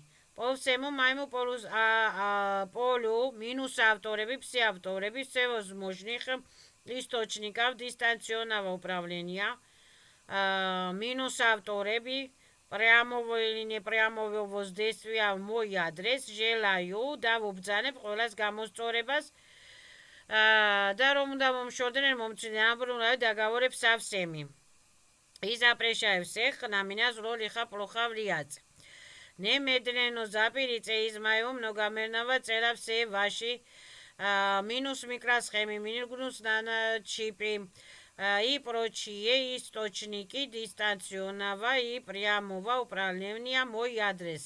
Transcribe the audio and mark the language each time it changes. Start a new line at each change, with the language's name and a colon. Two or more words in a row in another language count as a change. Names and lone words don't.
Russian: По всему моему полю минус авторами, все авторами всевозможных источников дистанционного управления, минус авторами прямого или непрямого воздействия в мой адрес желаю
Georgian: და ვუბრძანებ ყველას გამოსწორებას და რომ უნდა მომშორდნენ მომწინააღმდეგე
Russian: договоры со всеми. И запрещаю всех на меня зло лихо плохо влиять. Немедленно запретите из моего многомерного цела все ваши минус микросхемы, минус наночипы и прочие источники дистанционного и прямого управления мой адрес.